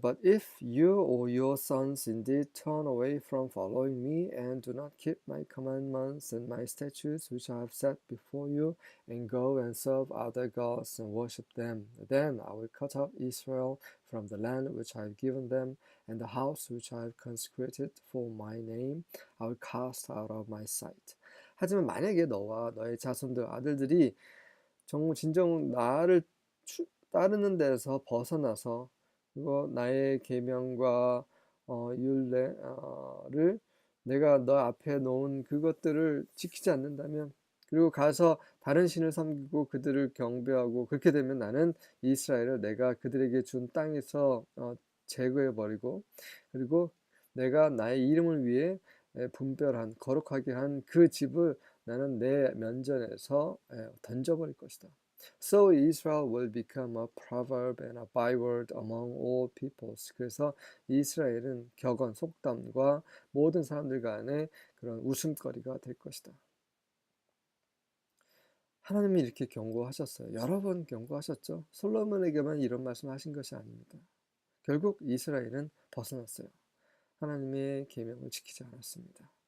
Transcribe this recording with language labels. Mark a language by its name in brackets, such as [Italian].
[English] But if you or your sons indeed turn away from following me and do not keep my commandments and my statutes which I have set before you and go and serve other gods and worship them, then I will cut off Israel from the land which I have given them and the house which I have consecrated for my name I will cast out of my sight. [Korean] 하지만 만약에 너와 너의 자손들 아들들이 진정 나를 따르는 데서 벗어나서, 그리고 나의 계명과 율례를 내가 너 앞에 놓은 그것들을 지키지 않는다면, 그리고 가서 다른 신을 섬기고 그들을 경배하고, 그렇게 되면 나는 이스라엘을 내가 그들에게 준 땅에서 제거해 버리고, 그리고 내가 나의 이름을 위해 분별한 거룩하게 한 그 집을 나는 내 면전에서 던져버릴 것이다. [English] So Israel will become a proverb and a byword among all peoples. [Korean] 그래서 이스라엘은 격언, 속담과 모든 사람들 간의 그런 웃음거리가 될 것이다. 하나님이 이렇게 경고하셨어요. 여러 번 경고하셨죠. 솔로몬에게만 이런 말씀하신 것이 아닙니다. 결국 이스라엘은 벗어났어요. 하나님의 계명을 지키지 않았습니다.